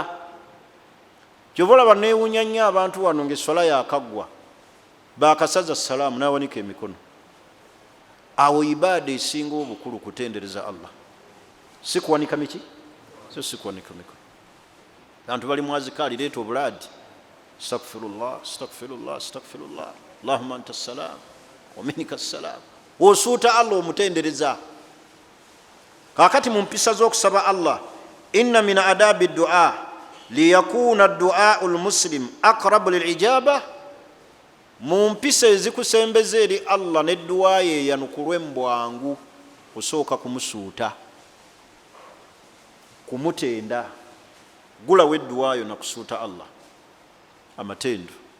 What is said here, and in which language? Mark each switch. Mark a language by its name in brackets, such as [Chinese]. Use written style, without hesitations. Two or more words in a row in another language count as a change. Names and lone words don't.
[Ganda] Kyova olaba neewunya nnyo abantu wano ng'esswala yaakaggwa, baakasaza salaamu n'awanika emikono. Awo ibaada esinga obukulu kutendereza Allah, si kuwanika miki, so si kuwanika mikono. Abantu bali mu azikaali, leeta obulaadi, [Arabic] أستغفر الله أستغفر الله أستغفر الله اللهم أنت السلام ومنك السلام. [Ganda] Osuuta Allah omutendereza. Kaakati mu mpisa z'okusaba Allah, [Arabic] إن من آداب الدعاء ليكون دعاء المسلم أقرب للإجابة. [Ganda] Mu mpisa ezikusembeza eri Allah n'edduwa ye yanukulwe mbwangu, osooka kumusuuta, kumutenda. Gulawo edduwa yo nakusuuta Allah amatendo.